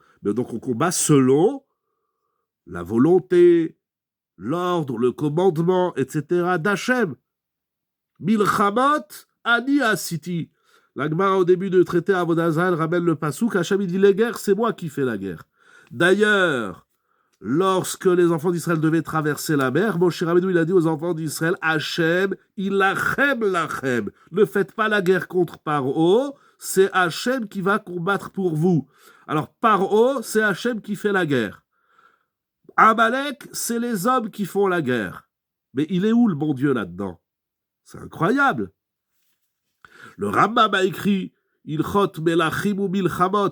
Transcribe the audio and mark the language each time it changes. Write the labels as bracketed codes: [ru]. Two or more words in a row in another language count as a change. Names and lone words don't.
[fr] Mais donc on combat selon la volonté, l'ordre, le commandement, etc. [he] d'Hachem. מלחמות, אני עשיתי. [fr] La Gemara, au début du traité Avodah Zarah, ramène le pasouk. Hachem, il dit les guerres, c'est moi qui fais la guerre. D'ailleurs, lorsque les enfants d'Israël devaient traverser la mer, Moshe Rabbeinu, il a dit aux enfants d'Israël, [he] השם, ילחם לכם. [fr] Ne faites pas la guerre contre Paro, c'est Hachem qui va combattre pour vous. Alors, Paro, c'est Hachem qui fait la guerre. Amalek, c'est les hommes qui font la guerre. Mais il est où le bon Dieu là-dedans? C'est incroyable. Le Rambam a écrit [he] הלכות מלכים ומלחמות.